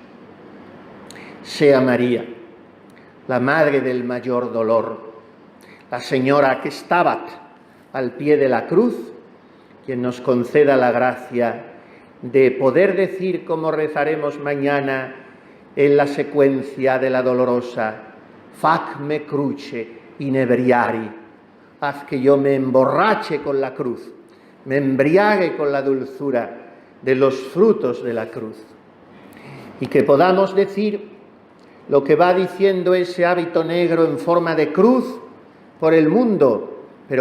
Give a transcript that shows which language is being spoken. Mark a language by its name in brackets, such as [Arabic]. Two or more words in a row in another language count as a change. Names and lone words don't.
[Spanish] Sea María, la madre del mayor dolor, la señora que estaba al pie de la cruz, quien nos conceda la gracia de poder decir, como rezaremos mañana en la secuencia de la dolorosa: [Latin] fac me cruce inebriari, [Spanish] haz que yo me emborrache con la cruz, me embriague con la dulzura de los frutos de la cruz. Y que podamos decir lo que va diciendo ese hábito negro en forma de cruz por el mundo, pero